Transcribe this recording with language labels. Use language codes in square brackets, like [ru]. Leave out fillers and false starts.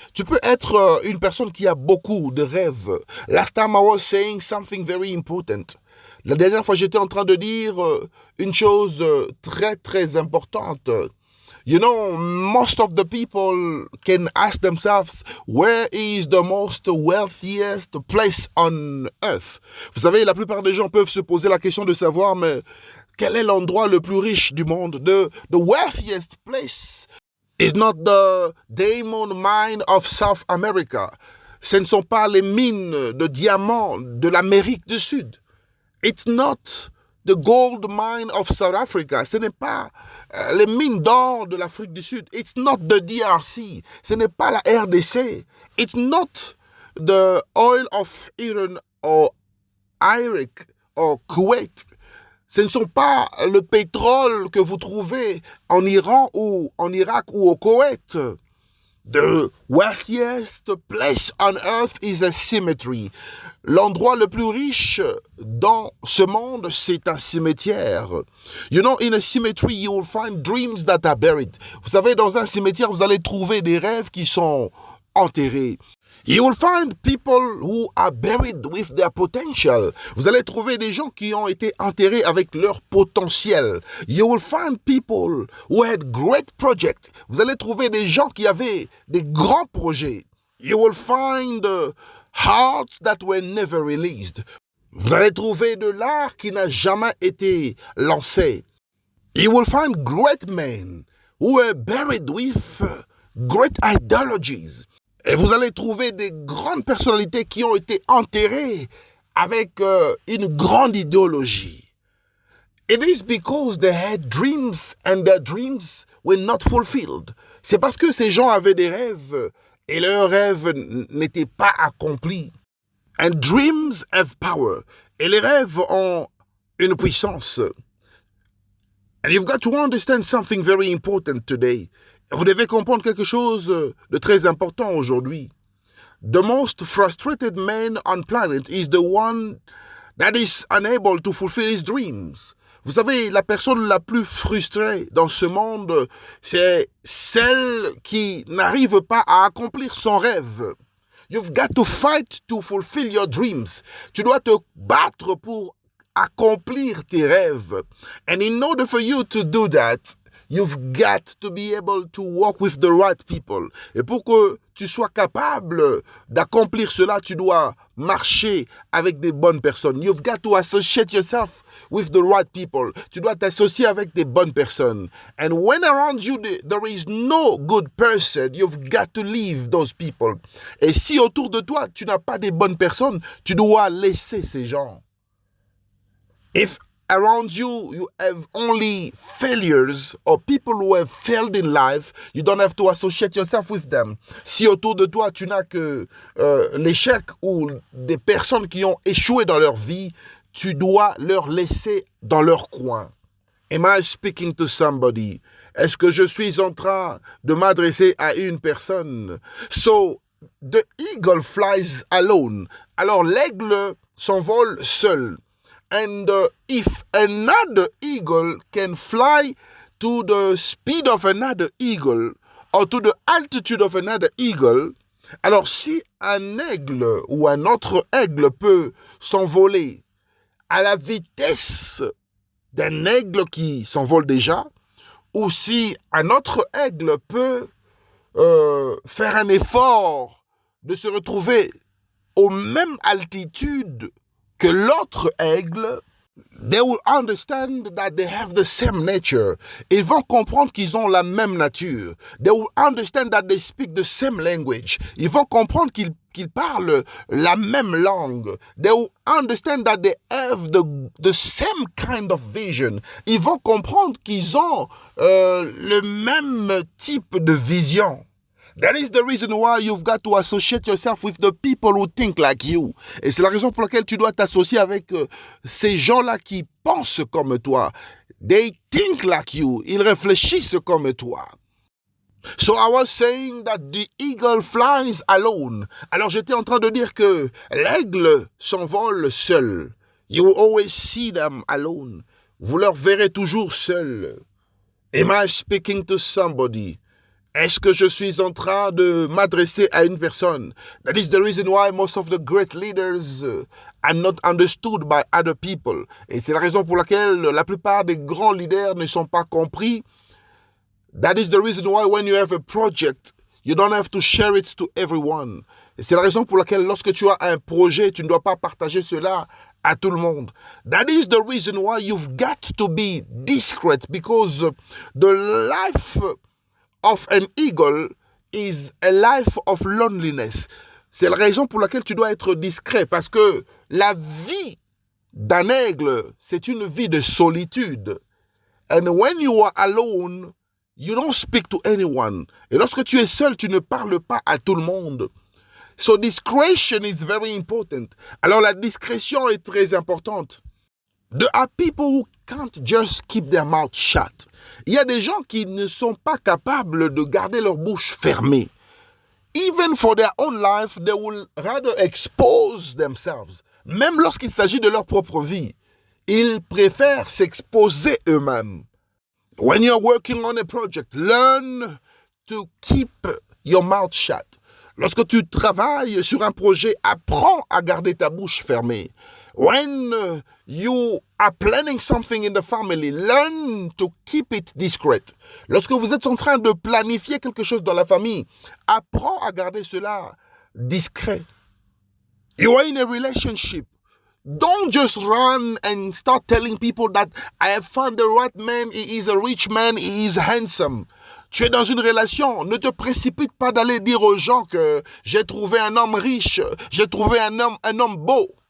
[fr] Tu peux être une personne qui a beaucoup de rêves. [en] Last time I was saying something very important. [fr] La dernière fois, j'étais en train de dire une chose très, très importante. [en] You know, most of the people can ask themselves, where is the most wealthiest place on earth? [fr] Vous savez, la plupart des gens peuvent se poser la question de savoir, mais quel est l'endroit le plus riche du monde? [en] The wealthiest place is not the diamond mine of South America. [fr] Ce ne sont pas les mines de diamants de l'Amérique du Sud. [en] It's not the gold mine of South Africa. [fr] Ce n'est pas les mines d'or de l'Afrique du Sud. [en] It's not the DRC. [fr] Ce n'est pas la RDC. [en] It's not the oil of Iran or Iraq or Kuwait. [fr] Ce ne sont pas le pétrole que vous trouvez en Iran ou en Irak ou au Koweït. [en] The wealthiest place on earth is a cemetery. [fr] L'endroit le plus riche dans ce monde, c'est un cimetière. [en] You know, in a cemetery, you will find dreams that are buried. [fr] Vous savez, dans un cimetière, vous allez trouver des rêves qui sont enterrés. [en] You will find people who are buried with their potential. [fr] Vous allez trouver des gens qui ont été enterrés avec leur potentiel. [en] You will find people who had great projects. [fr] Vous allez trouver des gens qui avaient des grands projets. [en] You will find hearts that were never released. [fr] Vous allez trouver de l'art qui n'a jamais été lancé. [en] You will find great men who were buried with great ideologies. [fr] Et vous allez trouver des grandes personnalités qui ont été enterrées avec une grande idéologie. [en] It is because they had dreams and their dreams were not fulfilled. [fr] C'est parce que ces gens avaient des rêves et leurs rêves n'étaient pas accomplis. [en] And dreams have power. [fr] Et les rêves ont une puissance. [en] And you've got to understand something very important today. [fr] Vous devez comprendre quelque chose de très important aujourd'hui. [en] The most frustrated man on planet is the one that is unable to fulfill his dreams. [fr] Vous savez, la personne la plus frustrée dans ce monde, c'est celle qui n'arrive pas à accomplir son rêve. [en] You've got to fight to fulfill your dreams. [fr] Tu dois te battre pour accomplir tes rêves. [en] And in order for you to do that, you've got to be able to work with the right people. [fr] Et pour que tu sois capable d'accomplir cela, tu dois marcher avec des bonnes personnes. [en] You've got to associate yourself with the right people. [fr] Tu dois t'associer avec des bonnes personnes. [en] And when around you there is no good person, you've got to leave those people. [fr] Et si autour de toi, tu n'as pas des bonnes personnes, tu dois laisser ces gens. [en] If around you, you have only failures or people who have failed in life, you don't have to associate yourself with them. [fr] Si autour de toi, tu n'as que l'échec ou des personnes qui ont échoué dans leur vie, tu dois leur laisser dans leur coin. [en] Am I speaking to somebody? [fr] Est-ce que je suis en train de m'adresser à une personne? [en] So, the eagle flies alone. [fr] Alors, l'aigle s'envole seul. [en] And if another eagle can fly to the speed of another eagle or to the altitude of another eagle, [fr] alors si un aigle ou un autre aigle peut s'envoler à la vitesse d'un aigle qui s'envole déjà, ou si un autre aigle peut faire un effort de se retrouver aux mêmes altitudes que l'autre aigle, [en] they will understand that they have the same nature. [fr] Ils vont comprendre qu'ils ont la même nature. [en] They will understand that they speak the same language. [fr] Ils vont comprendre qu'ils parlent la même langue. [en] They will understand that they have the same kind of vision. [fr] Ils vont comprendre qu'ils ont le même type de vision. [en] That is the reason why you've got to associate yourself with the people who think like you. [fr] Et c'est la raison pour laquelle tu dois t'associer avec ces gens-là qui pensent comme toi. [en] They think like you. [fr] Ils réfléchissent comme toi. [en] So I was saying that the eagle flies alone. [fr] Alors j'étais en train de dire que l'aigle s'envole seul. [en] You will always see them alone. [fr] Vous leur verrez toujours seuls. [en] Am I speaking to somebody? [fr] Est-ce que je suis en train de m'adresser à une personne? [en] That is the reason why most of the great leaders are not understood by other people. [fr] Et c'est la raison pour laquelle la plupart des grands leaders ne sont pas compris. [en] That is the reason why when you have a project, you don't have to share it to everyone. [fr] Et c'est la raison pour laquelle lorsque tu as un projet, tu ne dois pas partager cela à tout le monde. [en] That is the reason why you've got to be discreet, because the life of an eagle is a life of loneliness. [fr] C'est la raison pour laquelle tu dois être discret, parce que la vie d'un aigle, c'est une vie de solitude. [en] And when you are alone, you don't speak to anyone. [fr] Et lorsque tu es seul, tu ne parles pas à tout le monde. [en] So discretion is very important. [fr] Alors la discrétion est très importante. [en] There are people who can't just keep their mouth shut. [fr] Il y a des gens qui ne sont pas capables de garder leur bouche fermée. [en] Even for their own life, they will rather expose themselves. [fr] Même lorsqu'il s'agit de leur propre vie, ils préfèrent s'exposer eux-mêmes. [en] When you're working on a project, learn to keep your mouth shut. [fr] Lorsque tu travailles sur un projet, apprends à garder ta bouche fermée. [en] When you are planning something in the family, learn to keep it discreet. [fr] Lorsque vous êtes en train de planifier quelque chose dans la famille, apprends à garder cela discret. [en] You are in a relationship. Don't just run and start telling people that I have found the right man, he is a rich man, he is handsome. [fr] Tu es dans une relation, ne te précipite pas d'aller dire aux gens que j'ai trouvé un homme riche, j'ai trouvé un homme beau.